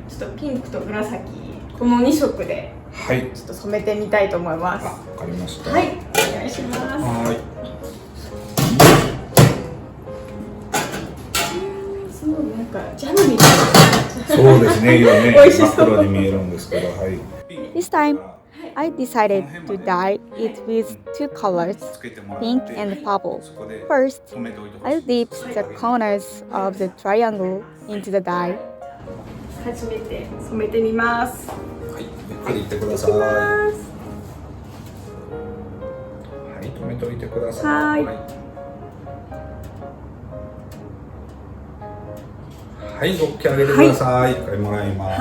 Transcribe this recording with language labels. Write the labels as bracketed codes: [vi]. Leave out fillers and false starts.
[ja] ちょっとピンクと紫この2色で、はい、ちょっと染めてみたいと思います。わかりました。はい、お願いします。はい。すごいなんかジャムみたいな。そうですね、色ね、美味しそう真っ黒に見えるんですけど、はい。 [en] This time, I decided to dye it with two colors, pink and purple. First, I'll dip the corners of the triangle into the dye. [ja] 初めて染めてみます。はい、ゆっくりいってください。はい、止めておいてください。はい。はい、ロッキー上げてください。一回もらいます。